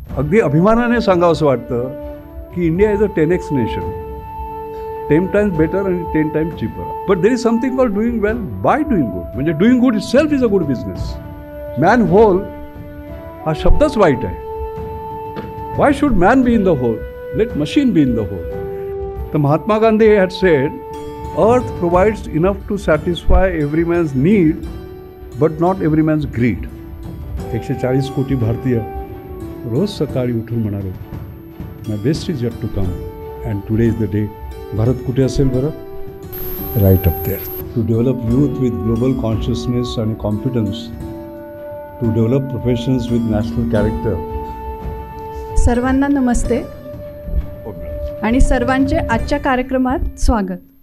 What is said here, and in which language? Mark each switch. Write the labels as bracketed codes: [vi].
[mr] अगदी अभिमानाने सांगावंसं वाटतं की [en] India is a 10x nation, 10 times better and 10 times cheaper. But there is something called doing well by doing good. म्हणजे doing good itself is a good business. [mr] Man whole हा शब्दच वाईट आहे. [en] Why should man be in the whole? Let machine be in the whole. The Mahatma Gandhi had said, earth provides enough to satisfy every man's need, but not every man's greed. [mr] 140 कोटी भारतीय रोज सकाळी उठून म्हणाले, [en] my best is yet to come and today is the day. [mr] Bharat कुठे असेल बरं? [en] Right up there. To develop youth with global consciousness आणि confidence, to develop professions with national character. [mr] सर्वांना नमस्ते आणि सर्वांचे आजच्या कार्यक्रमात स्वागत.